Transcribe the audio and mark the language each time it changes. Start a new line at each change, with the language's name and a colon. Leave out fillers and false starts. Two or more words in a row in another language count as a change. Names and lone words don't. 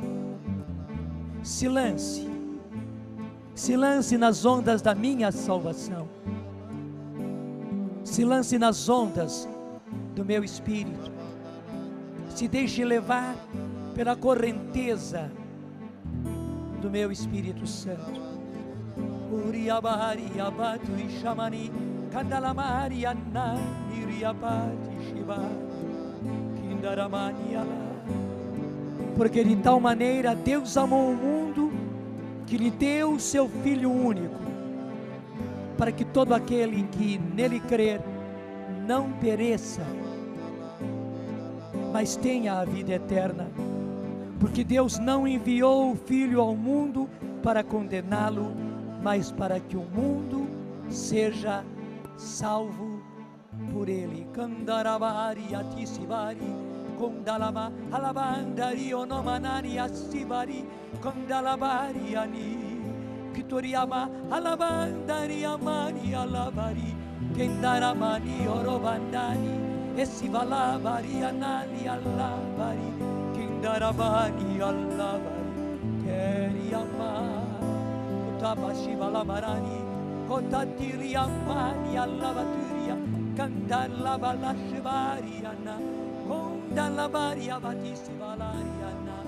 Portuguese: Se lance nas ondas da minha salvação. Se lance nas ondas do meu Espírito. Se deixe levar pela correnteza do meu Espírito Santo. Uriabari abatu ishamani kandalamari anani riabati shibari. Porque de tal maneira Deus amou o mundo, que lhe deu o seu Filho único, para que todo aquele que nele crer não pereça, mas tenha a vida eterna. Porque Deus não enviou o Filho ao mundo para condená-lo, mas para que o mundo seja salvo por ele. Kandarabari atisibari Kondalama alabandari onomanani asibari Kondalabari ani Kitoriama alabandari amani alabari Kendaramani orobandani Esivalabari anani alabari Kendaramani alabari Keriama Kotabashivalamarani Kotatiri amani alabaturia Kandalabala shivari anna Kondalabari avatisi valari anna